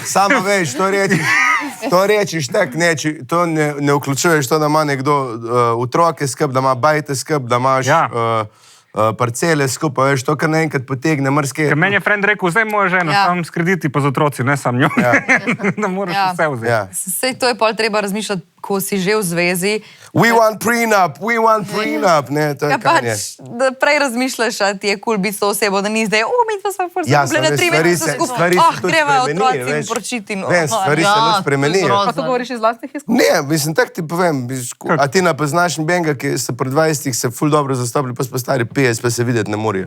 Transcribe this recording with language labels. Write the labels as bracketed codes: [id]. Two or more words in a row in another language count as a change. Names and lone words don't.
[sl] Samo veš, to rečeš tak, ne, to ne vključuješ, to, da ima nekdo otroke skrb, da ima bajte skrb, da imaš Ja. parcele skupaj, veš, to kar naenkrat potegne, mrske. Ker meni je friend rekel, zdaj moja žena, Ja. sam s krediti pa z otroci, ne sam njo. Ja. Da moraš Ja. vse vzeti. Ja. Sej to je pol treba razmišljati, ko si že v zvezi. [en] We want prenup, [sl] ne, to je Ja, kar je. pač, da prej razmišljaš, a ti je kul biti s to osebo, da ni zdaj, mi pa smo Ja, zgubljene 3 stvari mesece se skupaj. tudi Greva spremenijo, otroci veš. porčiti. Vem, stvari se tudi spremenijo. Pa to govoriš iz vlastnih izkušenj? Ne, mislim, tako ti povem, a ti ne poznaš nobenega, ki se pri 20 se ful dobro zastopili, pa so pa stari 50, pa se videti ne morajo.